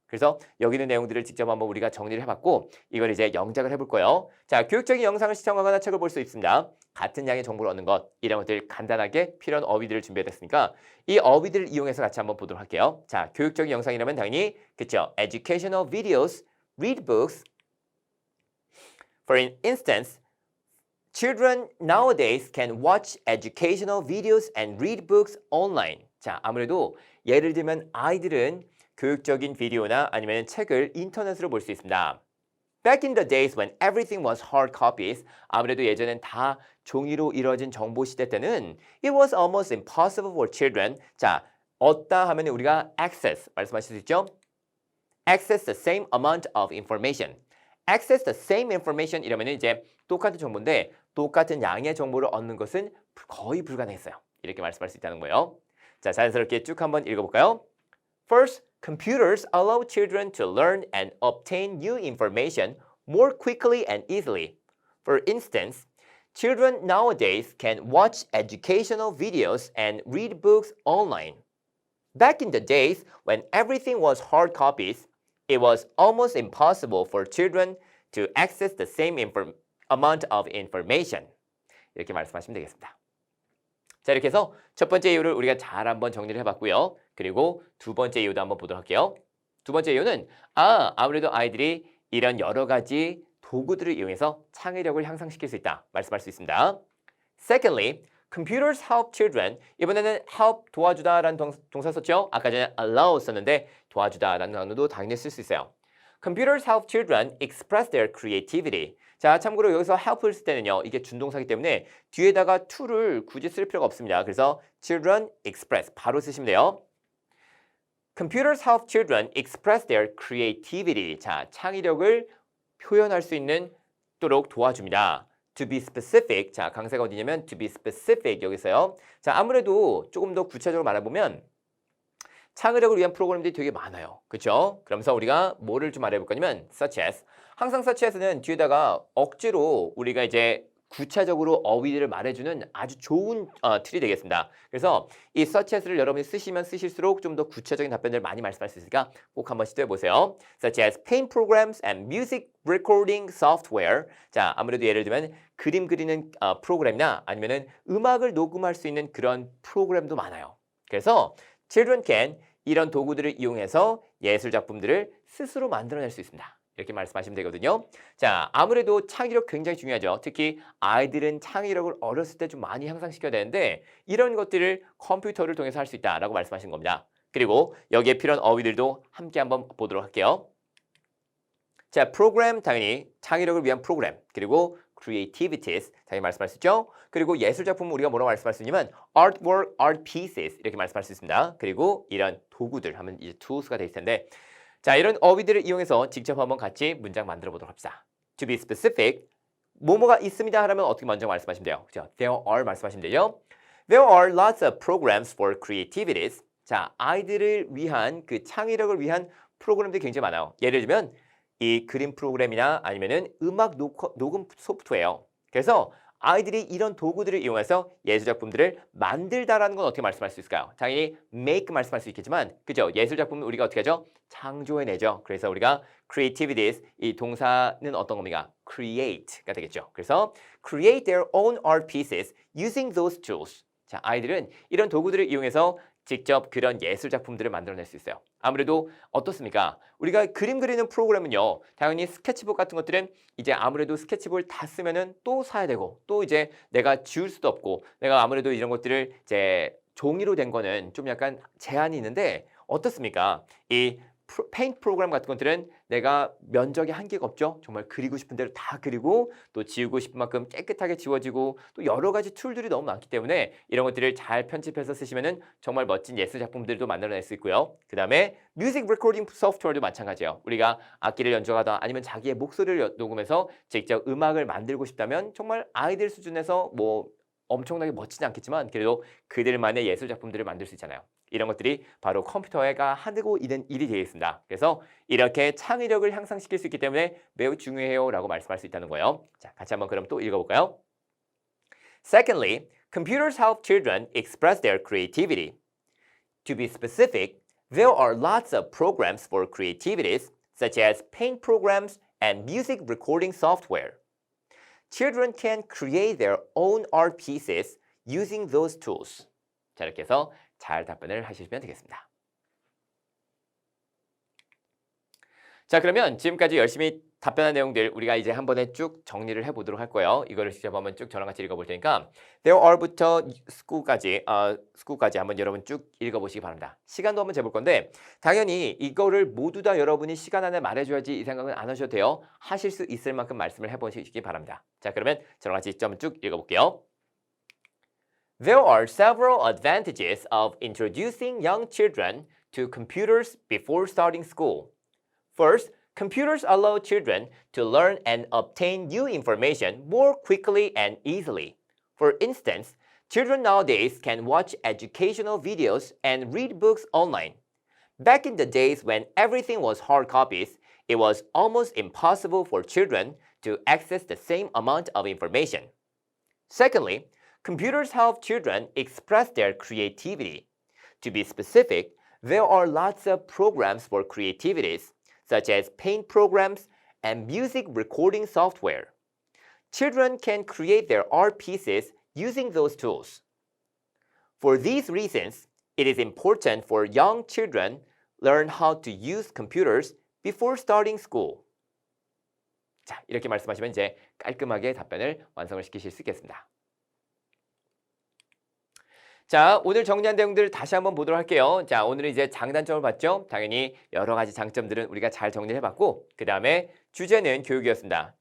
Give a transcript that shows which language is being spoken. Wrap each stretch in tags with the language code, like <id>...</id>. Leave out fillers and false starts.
<ko>그래서 여기 있는 내용들을 직접 한번 우리가 정리를 해봤고 이걸 이제 영작을 해볼 거예요. 자, 교육적인 영상을 시청하거나 책을 볼 수 있습니다. 같은 양의 정보를 얻는 것, 이런 것들 간단하게 필요한 어휘들을 준비했으니까 이 어휘들을 이용해서 같이 한번 보도록 할게요. 자, 교육적인 영상이라면 당연히 그쵸?</ko> <en>Educational videos, read books. For instance, children nowadays can watch educational videos and read books online.</en> <ko>자, 아무래도 예를 들면 아이들은 교육적인 비디오나 아니면 책을 인터넷으로 볼 수 있습니다.</ko> <en>Back in the days when everything was hard copies,</en> <ko>아무래도 예전엔 다 종이로 이루어진 정보 시대 때는</ko> <en>it was almost impossible for children.</en> <ko>자, 얻다 하면 우리가 access 말씀하실 수 있죠?</ko> <en>Access the same amount of information. Access the same information</en> <ko>이러면 이제 똑같은 정보인데 똑같은 양의 정보를 얻는 것은 거의 불가능했어요. 이렇게 말씀할 수 있다는 거예요. 자, 자연스럽게 쭉 한번 읽어볼까요?</ko> <en>First, computers allow children to learn and obtain new information more quickly and easily. For instance, children nowadays can watch educational videos and read books online. Back in the days when everything was hard copies, it was almost impossible for children to access the same amount of information.</en> <ko>이렇게 말씀하시면 되겠습니다. 자, 이렇게 해서 첫 번째 이유를 우리가 잘 한번 정리를 해봤고요. 그리고 두 번째 이유도 한번 보도록 할게요. 두 번째 이유는 아무래도 아이들이 이런 여러 가지 도구들을 이용해서 창의력을 향상시킬 수 있다. 말씀할 수 있습니다.</ko> <en>Secondly, computers help children.</en> <ko>이번에는 help 도와주다라는 동사 썼죠? 아까 전에 allow 썼는데 도와주다라는 단어도 당연히 쓸 수 있어요.</ko> <en>Computers help children express their creativity.</en> <ko>자, 참고로 여기서 help을 쓸 때는요. 이게 준동사이기 때문에 뒤에다가 to를 굳이 쓸 필요가 없습니다. 그래서</ko> <en>children express</en> <ko>바로 쓰시면 돼요.</ko> <en>Computers help children express their creativity.</en> <ko>자, 창의력을 표현할 수 있도록 도와줍니다.</ko> <en>To be specific.</en> <ko>자, 강세가 어디냐면</ko> <en>to be specific</en> <ko>여기서요. 자, 아무래도 조금 더 구체적으로 말해보면 창의력을 위한 프로그램들이 되게 많아요. 그렇죠? 그러면서 우리가 뭐를 좀 말해볼 거냐면 such as. 항상 such as는 뒤에다가 억지로 우리가 이제 구체적으로 어휘들을 말해주는 아주 좋은 툴이 되겠습니다. 그래서 이 such as를 여러분이 쓰시면 쓰실수록 좀 더 구체적인 답변들을 많이 말씀할 수 있으니까 꼭 한번 시도해 보세요.</ko> <en>Such as paint programs and music recording software.</en> <ko>자, 아무래도 예를 들면 그림 그리는 프로그램이나 아니면은 음악을 녹음할 수 있는 그런 프로그램도 많아요. 그래서</ko> <en>children can</en> <ko>이런 도구들을 이용해서 예술 작품들을 스스로 만들어낼 수 있습니다. 이렇게 말씀하시면 되거든요. 자, 아무래도 창의력 굉장히 중요하죠. 특히 아이들은 창의력을 어렸을 때 좀 많이 향상시켜야 되는데 이런 것들을 컴퓨터를 통해서 할 수 있다라고 말씀하신 겁니다. 그리고 여기에 필요한 어휘들도 함께 한번 보도록 할게요. 자, 프로그램 당연히 창의력을 위한 프로그램 그리고 creativities 당연히 말씀할 수 있죠. 그리고 예술 작품은 우리가 뭐라고 말씀할 수 있냐면 artwork, art pieces 이렇게 말씀할 수 있습니다. 그리고 이런 도구들 하면 이제 tools가 될 텐데 자, 이런 어휘들을 이용해서 직접 한번 같이 문장 만들어 보도록 합시다.</ko> <en>To be specific,</en> <ko>뭐뭐가 있습니다 하라면 어떻게 먼저 말씀하시면 돼요? 그죠?</ko> <en>There are</en> <ko>말씀하시면 되죠?</ko> <en>There are lots of programs for creativities.</en> <ko>자, 아이들을 위한 그 창의력을 위한 프로그램들이 굉장히 많아요. 예를 들면 이 그림 프로그램이나 아니면은 음악 녹음 소프트웨어. 그래서 아이들이 이런 도구들을 이용해서 예술작품들을 만들다라는 건 어떻게 말씀할 수 있을까요? 당연히 make 말씀할 수 있겠지만 그죠? 예술작품은 우리가 어떻게 하죠? 창조해내죠. 그래서 우리가 creativities 이 동사는 어떤 겁니까? create가 되겠죠.</ko> <en>그래서 create their own art pieces using those tools.</en> <ko>자, 아이들은 이런 도구들을 이용해서 직접 그런 예술 작품들을 만들어낼 수 있어요. 아무래도 어떻습니까? 우리가 그림 그리는 프로그램은요. 당연히 스케치북 같은 것들은 이제 아무래도 스케치북을 다 쓰면은 또 사야 되고 또 이제 내가 지울 수도 없고 내가 아무래도 이런 것들을 이제 종이로 된 거는 좀 약간 제한이 있는데 어떻습니까? 이 페인트 프로그램 같은 것들은 내가 면적이 한계가 없죠. 정말 그리고 싶은 대로 다 그리고 또 지우고 싶은 만큼 깨끗하게 지워지고 또 여러 가지 툴들이 너무 많기 때문에 이런 것들을 잘 편집해서 쓰시면은 정말 멋진 예술 작품들도 만들어낼 수 있고요. 그 다음에 뮤직 레코딩 소프트웨어도 마찬가지예요. 우리가 악기를 연주하다 아니면 자기의 목소리를 녹음해서 직접 음악을 만들고 싶다면 정말 아이들 수준에서 뭐 엄청나게 멋지지 않겠지만 그래도 그들만의 예술 작품들을 만들 수 있잖아요. 이런 것들이 바로 컴퓨터가 하고 있는 일이 되겠습니다. 그래서 이렇게 창의력을 향상시킬 수 있기 때문에 매우 중요해요 라고 말씀할 수 있다는 거예요. 자, 같이 한번 그럼 또 읽어볼까요?</ko> <en>Secondly, computers help children express their creativity. To be specific, there are lots of programs for creativities such as paint programs and music recording software. Children can create their own art pieces using those tools.</en> <ko>자, 이렇게 해서 잘 답변을 하시면 되겠습니다. 자, 그러면 지금까지 열심히 답변한 내용들 우리가 이제 한 번에 쭉 정리를 해보도록 할 거예요. 이거를 직접 한번 쭉 저랑 같이 읽어볼 테니까</ko> <en>There are</en> <ko>부터 school까지 한번 여러분 쭉 읽어보시기 바랍니다. 시간도 한번 재볼 건데 당연히 이거를 모두 다 여러분이 시간 안에 말해줘야지 이 생각은 안 하셔도 돼요. 하실 수 있을 만큼 말씀을 해보시기 바랍니다. 자, 그러면 저랑 같이 좀 쭉 읽어볼게요.</ko> <en>There are several advantages of introducing young children to computers before starting school. First, computers allow children to learn and obtain new information more quickly and easily. For instance, children nowadays can watch educational videos and read books online. Back in the days when everything was hard copies, it was almost impossible for children to access the same amount of information. Secondly, computers help children express their creativity. To be specific, there are lots of programs for creativities, such as paint programs and music recording software. Children can create their art pieces using those tools. For these reasons, it is important for young children learn how to use computers before starting school.</en> <ko>자, 이렇게 말씀하시면 이제 깔끔하게 답변을 완성을 시키실 수 있겠습니다. 자, 오늘 정리한 내용들을 다시 한번 보도록 할게요. 자, 오늘은 이제 장단점을 봤죠? 당연히 여러 가지 장점들은 우리가 잘 정리를 해봤고 그 다음에 주제는 교육이었습니다.</ko>